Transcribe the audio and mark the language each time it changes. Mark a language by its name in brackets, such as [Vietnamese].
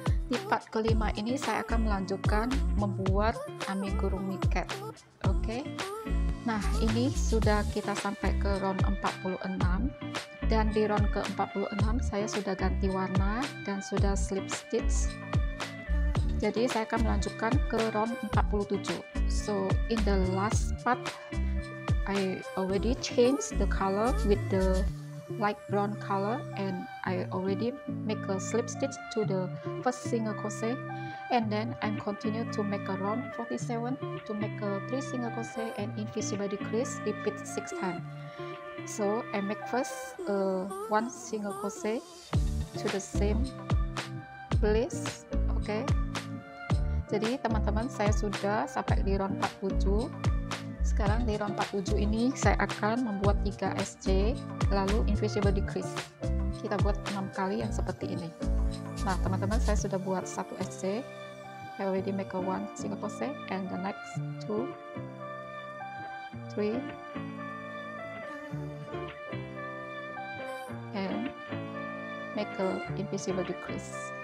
[Indonesian] Di part kelima ini saya akan melanjutkan membuat amigurumi cat. Oke, nah ini sudah kita sampai ke round 46, dan di round ke 46 saya sudah ganti warna dan sudah slip stitch. Jadi saya akan melanjutkan ke round 47. [English] So in the last part I already changed the color with the light brown color, and I already make a slip stitch to the first single crochet, and then I'm continue to make a round 47 to make a 3 single crochet and invisible decrease, repeat 6 times. So I make first 1 single crochet to the same place. [Indonesian] Okay, jadi teman-teman, saya sudah sampai di round 47. Sekarang di round 47 ini saya akan membuat 3 SC lalu invisible decrease. Kita buat 6 kali yang seperti ini. Nah teman-teman, saya sudah buat 1 SC. [English] I already make a 1 single crochet and the next 2 3 and make a invisible decrease.